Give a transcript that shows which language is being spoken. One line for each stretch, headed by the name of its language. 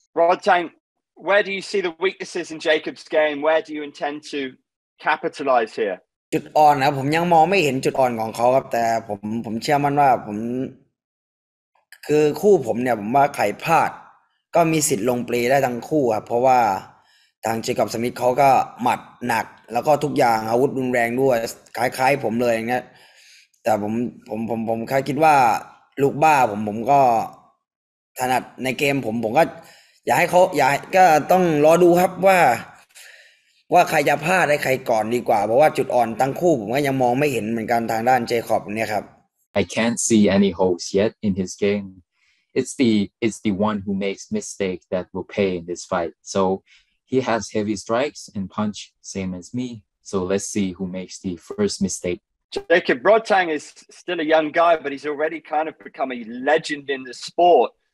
English: Rodtang, where do you see the weaknesses in Jacob's game? Where do you intend to capitalize here?
Thai: จุดอ่อนนะผมยังมองไม่เห็นจุดอ่อนของเขาครับแต่ผมเชื่อมั่นว่าผมคือคู่ผมเนี่ยผมว่าใครพลาดก็มีสิทธิ์ลงเปลได้ทั้งคู่ครับเพราะว่าทางเจคอบสมิธเขาก็หมัดหนักแล้วก็ทุกอย่างอาวุธรุนแรงด้วยคล้ายๆผมเลยอย่างเงี้ยแต่ผมแค่คิดว่าลูกบ้าผมก็ถนัดในเกมผมก็อยากให้เขาก็ต้องรอดูครับว่ าใครจะพลาดได้ใครก่อนดีกว่าเพราะว่าจุดอ่อนทั้งคู่ผมก็ยังมองไม่เห็นเหมือนกันทางด้านเจคอบเนี่ยครับ
English: I can't see any holes yet in his game. It's the one who makes mistake that will pay in this fight. So he has heavy strikes and punch, same as me. So let's see who makes the first mistake. Jacob, Rodtang is still a young guy, but he's already kind of become a legend in the sport.